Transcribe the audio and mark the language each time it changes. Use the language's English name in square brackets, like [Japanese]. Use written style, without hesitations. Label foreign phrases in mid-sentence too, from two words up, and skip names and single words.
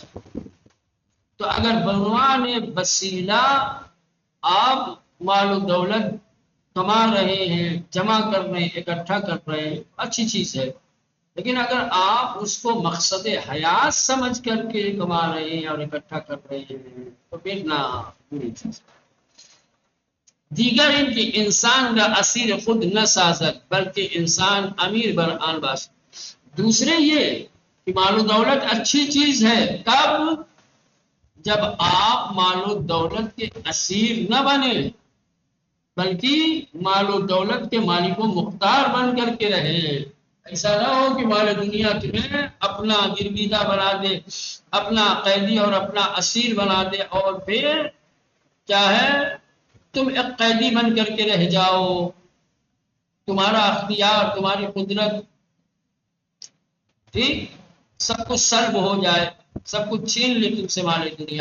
[Urdu] تو اگر بعنوان وسیلہ آپ مال و دولت کما رہے ہیں، جمع کر رہے ہیں، اکٹھا کر رہے ہیں، اچھی چیز ہے، لیکن اگر آپ اس کو مقصد حیات سمجھ کر کے کما رہے ہیں اور اکٹھا کر رہے ہیں تو پھر نہ بری چیز. [Persian] دیگر ان کی انسان کا اسیر خود نہ سازد بلکہ انسان امیر بر آن باشد. [Urdu] دوسرے یہ کہ مال و دولت اچھی چیز ہے، کب؟ جب آپ مال و دولت کے اسیر نہ بنے بلکہ مال و دولت کے مالک و مختار بن کر کے رہے. ایسا نہ ہو کہ مال دنیا تمہیں اپنا گرویدہ بنا دے، اپنا قیدی اور اپنا اسیر بنا دے اور پھر کیا ہے تم ایک قیدی بن کر کے رہ جاؤ، تمہارا اختیار تمہاری قدرت ٹھیک سب کچھ سلب ہو جائے، سب کچھ چھین لے تم سے مال دنیا.